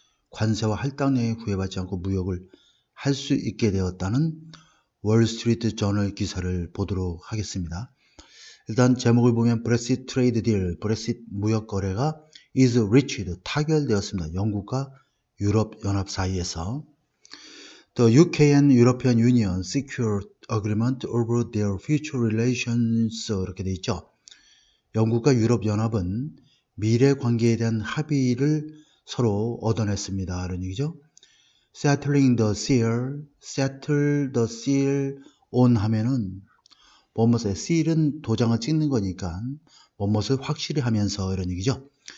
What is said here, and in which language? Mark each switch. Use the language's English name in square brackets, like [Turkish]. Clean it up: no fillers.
[Korean] 관세와 할당량에 구애받지 않고 무역을 할 수 있게 되었다는 월스트리트 저널 기사를 보도록 하겠습니다. 일단 제목을 보면 브렉시트 트레이드 딜, 브렉시트 무역 거래가 [English] is reached, [Korean] 타결되었습니다. 영국과 유럽 연합 사이에서. [English] The UK and European Union secured agreement over their future relations, [Korean] 이렇게 돼 있죠. 영국과 유럽 연합은 미래 관계에 대한 합의를 서로 얻어냈습니다. 이런 얘기죠. [English] Settling the seal, settle the seal on [Korean] 하면은 뭐뭇에 seal은 도장을 찍는 거니까 뭐뭇을 확실히 하면서 이런 얘기죠.